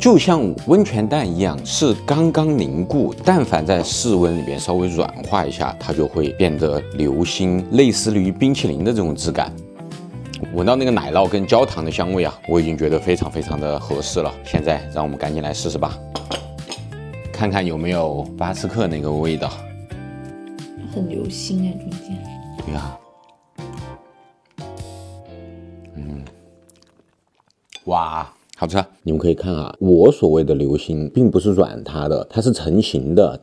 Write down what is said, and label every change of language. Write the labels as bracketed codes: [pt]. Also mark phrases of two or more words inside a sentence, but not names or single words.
[zh] 就像溫泉蛋一樣，是剛剛凝固，但凡在室溫裡面稍微軟化一下，它就會變得流心，類似於冰淇淋的這種質感。聞到那個奶酪跟焦糖的香味啊，我已經覺得非常非常的合適了。現在讓我們趕緊來試試吧，看看有沒有巴斯克那個味道。很流心哎，中間。對呀。哇，好吃！你们可以看啊，我所謂的流心並不是軟塌的，它是成型的。